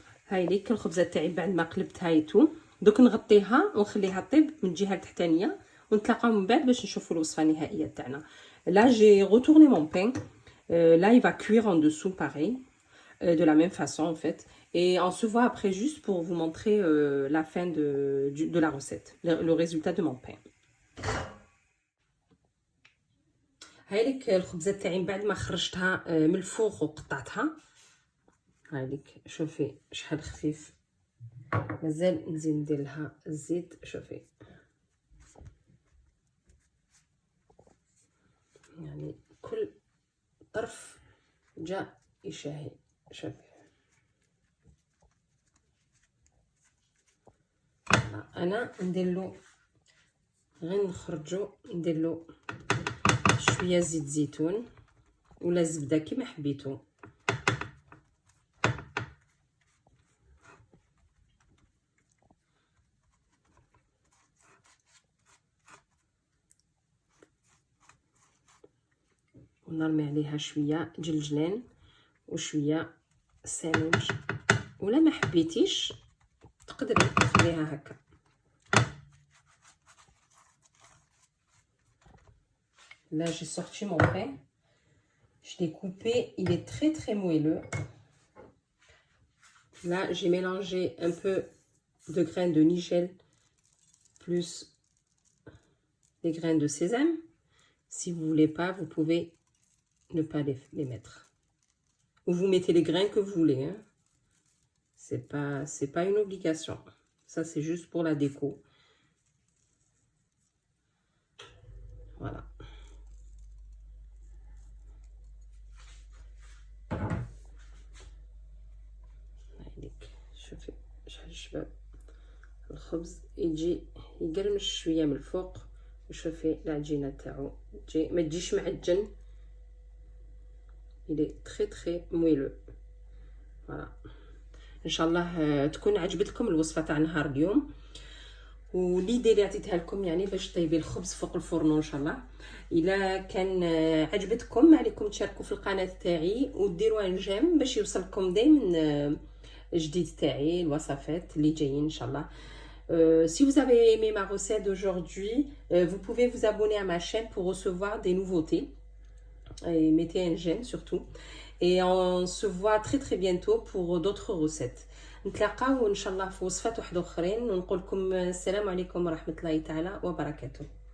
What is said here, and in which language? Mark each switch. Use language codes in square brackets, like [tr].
[ar] هاي ليك الخبزه تاعي بعد ما قلبت هايتو، دوك نغطيها ونخليها طيب من الجهه التحتانيه ونتلاقاو من بعد باش نشوفوا الوصفه النهائيه تاعنا. [fr] Là j'ai retourné mon pain, là il va cuire en dessous pareil, de la même façon en fait, et on se voit après juste pour vous montrer la fin de la recette, le résultat de mon pain. [ar] هاي ليك الخبزه تاعي بعد ما خرجتها من الفوق وقطعتها. هاي لك شوفي شحال خفيف، مازال نزيد ندير لها الزيت. شوفي يعني كل طرف جا يشهي. شوفي انا ندير له غير نخرجو، ندير له شويه زيت زيتون ولا زبده كيما حبيتو. ونرمي عليها شويه جلجلان وشويه سالج، ولا ما حبيتيش تقدري تخليها هكا. [fr] Là j'ai sorti mon pain, je l'ai coupé, il est très très moelleux. Là j'ai mélangé un peu de graines de nigel plus des graines de sésame. Si vous voulez pas, vous pouvez ne pas les mettre, ou vous mettez les grains que vous voulez, hein. C'est pas une obligation, ça c'est juste pour la déco. Voilà. [ar] شوفي شحال شباب الخبز يجي يقرمش شويه من الفوق، وشوفي العجينه تاعو تجي ما تجيش معجن. [fr] Il est très très moelleux. Voilà. [ar] ان شاء الله تكون عجبتكم الوصفه تاع نهار اليوم. وليدي اللي عطيتها لكم يعني باش طيبي الخبز فوق الفرن ان شاء الله. الا كان عجبتكم ما عليكم تشاركوا في القناه تاعي وديروا ان جيم باش يوصلكم دائما جديد تاعي الوصفات اللي جايين ان شاء الله. [fr] Si vous avez aimé ma recette d'aujourd'hui, vous pouvez vous abonner à ma chaîne pour recevoir des nouveautés. Et mettez un j'aime surtout. Et on se voit très très bientôt pour d'autres recettes. [ar] نتلاقاو ان شاء الله في وصفات واحده اخرين ونقول لكم السلام عليكم ورحمه الله تعالى وبركاته.